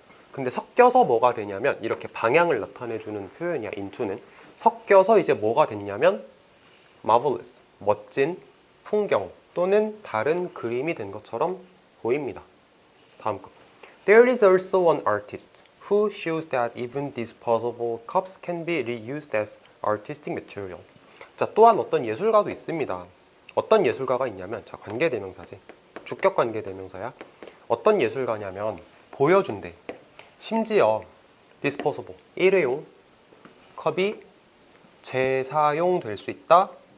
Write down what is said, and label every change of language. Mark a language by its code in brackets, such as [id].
[ko] 근데 섞여서 뭐가 되냐면 이렇게 방향을 나타내주는 표현이야. into는 섞여서 이제 뭐가 됐냐면 marvelous, 멋진 풍경 또는 다른 그림이 된 것처럼 보입니다. 다음 거. [en] There is also an artist who shows that even disposable cups can be reused as artistic material. [ko] 자, 또한 어떤 예술가도 있습니다. 어떤 예술가가 있냐면, 자, 관계대명사지. 주격 관계대명사야. 어떤 예술가냐면 보여준대. 심지어 disposable, 일회용 컵이 재사용될 수 있다.